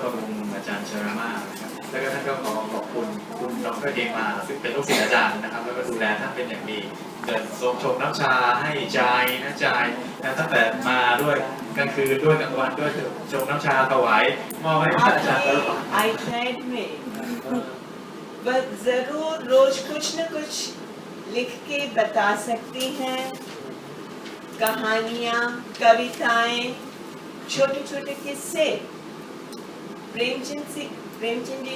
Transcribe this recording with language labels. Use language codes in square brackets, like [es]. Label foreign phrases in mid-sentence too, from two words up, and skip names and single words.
[th] ประมุงอาจารย์เชอรามานะครับแล้วก็ท่านก็ขอบคุณคุณดร. เดมาซึ่งเป็นลูกศิษย์อาจารย์นะครับแล้วก็ดูแลท่านเป็นอย่างดีเดินทรงชงน้ำชาให้ใจนะใจนะตั้งแต่มาด้วยกลางคืนด้วยกลางวันด้วยชงน้ำชาถวายมอบให้อาจารย์ตลอด [hi] iPad में बस जरूर रोज कुछ न कुछ लिख के बता सकती हैं कहानियाँ कविताएं छोटे छोटे किस्से प्रेमचंद जी